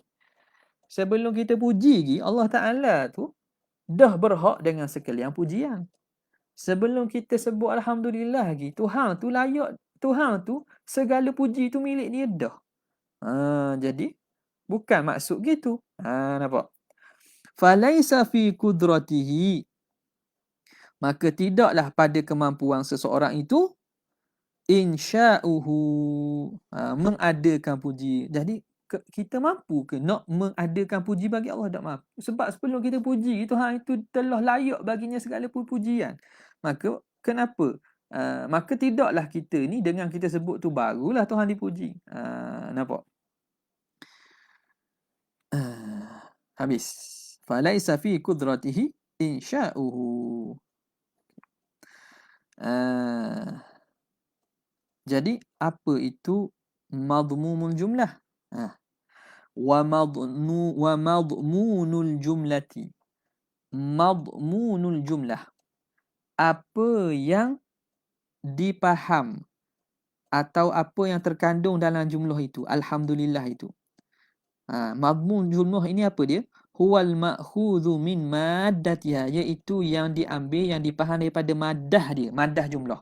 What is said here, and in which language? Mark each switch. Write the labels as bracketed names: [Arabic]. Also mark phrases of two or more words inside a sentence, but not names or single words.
[Malay] Sebelum kita puji lagi, Allah Ta'ala tu dah berhak dengan sekalian pujian. Sebelum kita sebut Alhamdulillah lagi, Tuhan tu layak, Tuhan tu segala puji tu milik dia dah. Jadi, bukan maksud gitu. Nampak? [Arabic] Falaisa fi kudratihi. [Malay] Maka tidaklah pada kemampuan seseorang itu insya'uhu, mengadakan puji. Jadi kita mampu ke nak mengadakan puji bagi Allah? Tak mampu. Sebab sebelum kita puji, Tuhan itu telah layak baginya segala pujian. Maka kenapa? Maka tidaklah kita ni dengan kita sebut tu barulah Tuhan dipuji. Nampak? Habis. [Arabic] Falaisa fi qudratihi insya'uhu. [Malay] Jadi apa itu [Arabic] madmumul jumlah? Wa madmunul jumlati. Madmunul jumlah. [Malay] Apa yang dipaham atau apa yang terkandung dalam jumlah itu, alhamdulillah itu. Madmun jumlah ini apa dia? [Arabic] Huwal ma'khudhu min maddatiha, [Malay] iaitu yang diambil, yang dipaham daripada maddah dia, maddah jumlah.